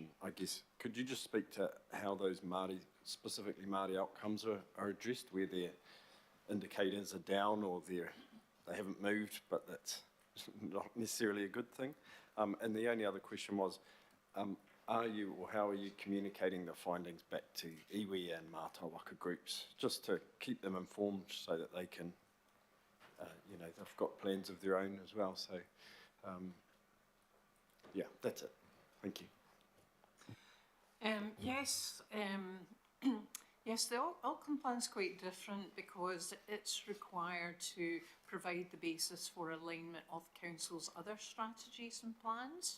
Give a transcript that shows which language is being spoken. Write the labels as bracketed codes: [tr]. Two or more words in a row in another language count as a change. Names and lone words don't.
[en] I guess, could you just speak to how those Māori, specifically Māori outcomes are addressed, where their indicators are down or they haven't moved, but that's not necessarily a good thing? And the only other question was, are you or how are you communicating the findings back to iwi and [mi] mātā waka [en] groups, just to keep them informed so that they can, they've got plans of their own as well. So, yeah, that's it. Thank you. Yes, yes, the outcome plan is quite different because it's required to provide the basis for alignment of council's other strategies and plans.